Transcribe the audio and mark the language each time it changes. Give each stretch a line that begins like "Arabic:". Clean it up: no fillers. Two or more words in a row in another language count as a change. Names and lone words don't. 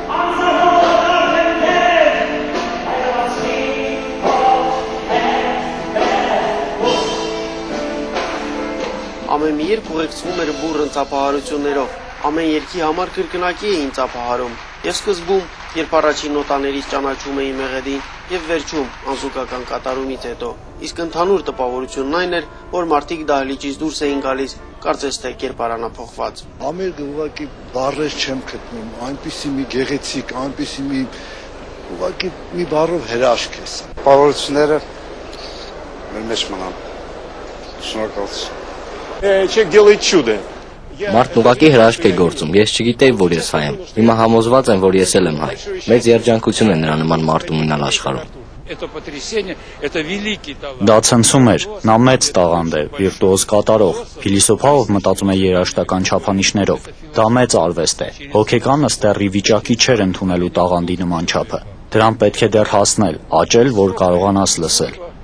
Armenian: Ամեն մի երգ ուղեկցվում էր բուռն ծափահարություններով, ամեն երգի համար կրկնակի էին ծափահարում, եւ սկզբում, երբ առաջին նոտաներից ճանաչում էին մեղեդին, եւ վերջում անզուգական կատարումից հետո, իսկ ընդհանուր տպավորությունն այն էր, որ մարդիկ դահլիճից դուրս էին գալիս, կարծես թե կերպարանափոխված։ Համերգը ուղղակի բառեր չեմ գտնում, այնպիսի մի գեղեցիկ, այնպիսի մի ուղղակի մի բառով հրաշք է սա։ Տպավորությունները մեր մեջ մնան։ Շնորհակալություն։
Russian: Человек делает чудо.
Armenian: Մարդն ուղղակի հրաշք է գործում, ես չգիտեի, որ ես հայ եմ, հիմա համոզված եմ, որ ես էլ եմ հայ, մեծ երջանկություն է նրա նման մարդ ունենալ աշխարհում։ Դա ցնցում էր, նա մեծ տաղանդ է, վիրտուոզ կատարող, փիլիսոփայով մտածում է երաժշտական չափանիշներով, դա մեծ արվեստ է, հոգեկանը ստեռի վիճակի չէր ընդունելու տաղանդի նման չափը, դրան պետք է դեռ հասնել, աճել, որ կարողանաս լսել։